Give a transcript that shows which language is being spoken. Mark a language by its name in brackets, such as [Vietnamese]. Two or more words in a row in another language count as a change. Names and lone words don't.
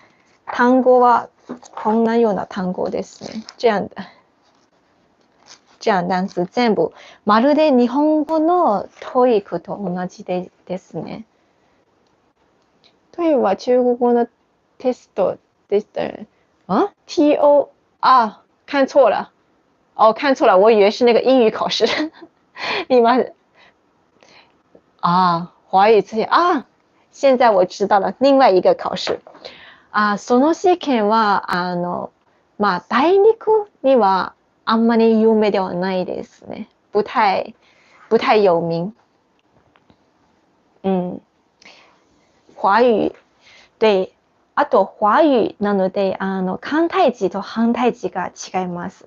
[Japanese] 単語はこんなような単語ですね。 [Chinese] 这样单詞全部 [Japanese] まるで日本語の TOEIC と同じですね。TOEIC は中国語のテストでしたよね。TO [Chinese] 看错了。看错了，我以为是那个英语考试。你们华语字现在我知道了，另外一个考試。 [Japanese] その試験は大陸にはあんまり有名ではないですね。 [Chinese] 不太有名。 [Japanese] 華語で、あと華語なので簡体字と繁体字が違います。